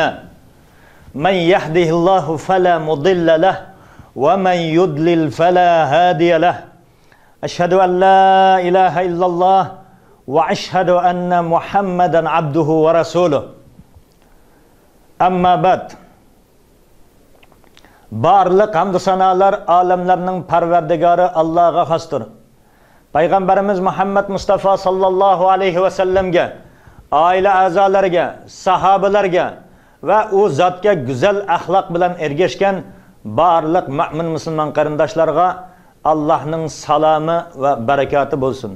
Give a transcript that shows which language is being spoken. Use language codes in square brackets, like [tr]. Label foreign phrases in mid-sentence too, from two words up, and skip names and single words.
[ar] من يهده الله فلا مضل له ومن يضلل فلا هادي له. أشهد أن لا إله إلا الله وأشهد أن محمدا عبده ورسوله. أما بعد. [uz] Barliq hamd sanolar olamlarning parvardigori Allohga xosdir. Payg'ambarimiz Muhammad Mustafa sallallohu alayhi va sallamga, oila a'zolariga, sahobalarga va u zotga go'zal axloq bilan ergashgan barliq mu'min musulmon qarindoshlarga Allohning salomi va barakoti bo'lsin.